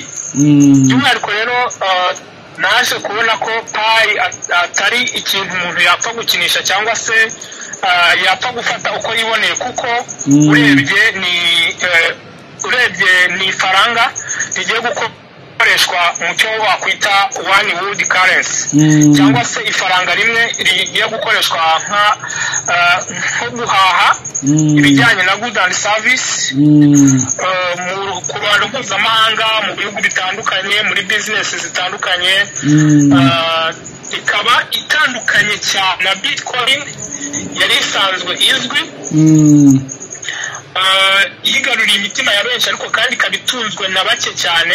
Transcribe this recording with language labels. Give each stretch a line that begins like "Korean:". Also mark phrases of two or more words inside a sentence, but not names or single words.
Kinyarwanda: By'umwihariko rero naje kubona ko payi atari ikintu umuntu yapfa gukinisha cyangwa se yapfa gufata uko yiboneye, kuko urebye ni ifaranga rigiye gukoreshwa mu cyo wakwita
English: one world currency,
Kinyarwanda: cyangwa se ifaranga rimwe rigiye gukoreshwa nko guhaha ibijyanye na
English: good and service
Kinyarwanda: ku bantu mpuzamahanga mu bihugu bitandukanye, muri business zitandukanye. Ikaba itandukanye cyane na bitcoin yari isanzwe izwi, yigaruriye imitima ya benshi, ariko kandi ikaba itunzwe na bake cyane.